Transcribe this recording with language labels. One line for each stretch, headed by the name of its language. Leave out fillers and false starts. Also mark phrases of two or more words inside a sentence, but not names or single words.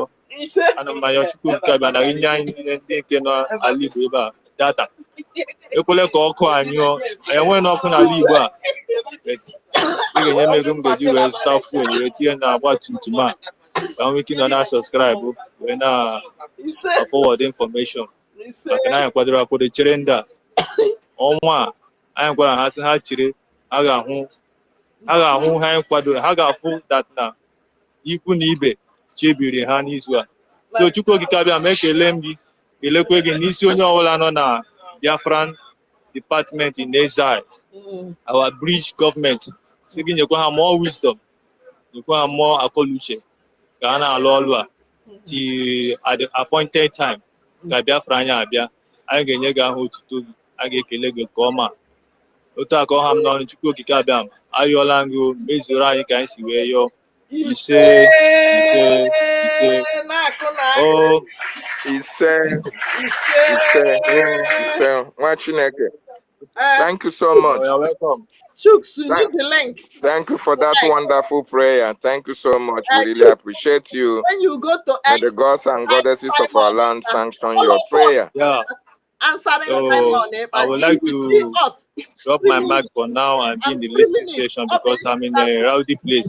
Igbo: Ana m ayọ Chukwu okike abịa na inye anyị niile ndị nke nọ ala Igbo ebe a data. Ekwele ka ọkụ anyụọ. Anyị enweghị n'ọkụ n'ala Igbo a. Ị ga-enye m ego m ga-eji wee zụta fuel wee tinye na agba tumtum a ka m nwee ike nọ na subscribe wee na forward information maka na anyị kwadoro akwado chere ndị a. Ọnwa a anyị gwara ha sị ha chere ha ga-ahụ ha anyị kwadoro ha ga-afụ dat na ikwu na ibe chebiri ha n'izu a. So Chukwu okike abịa ma ekele m gị kelekwe gị n'isi onye ọbụla nọ na
English: Biafran department in exile, our bridge government.
Igbo: Sị gị nyekwa ha
English: more wisdom,
Igbo: nyekwa ha more akọluche ka ha na-alụ ọlụ a
English: till at the appointed time
Igbo: ka Biafra anyị abịa. Anyị ga-enye gị ahụ otuto gị, a ga-ekele gị nke ọma. Otu a ka ọ ha m n'ọnụ Chukwu okike abịa m ayọọla gị o mezuoro anyị ka anyị si wee yọọ. Ise ise ise o ise nwa Chineke.
English: Thank you so much. You're welcome. Chooks, you need the link. Thank you for that wonderful prayer. Thank you so much. We really appreciate you. When you go to May the gods and goddesses of our land sanction your prayer. Yeah. So I would like to drop my mic for now and be in the listening session because I'm in a rowdy place.